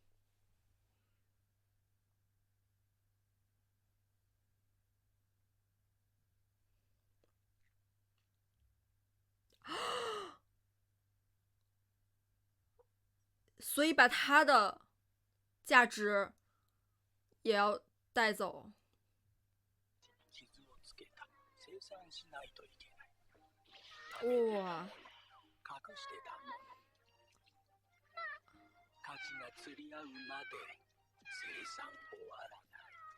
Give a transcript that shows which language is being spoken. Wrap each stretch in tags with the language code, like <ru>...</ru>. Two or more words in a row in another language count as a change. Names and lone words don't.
<zh>所以把他的价值也要带走。哇！</zh> <ja>隠してたもの。価値が釣り合うまで生産終わらない。</ja>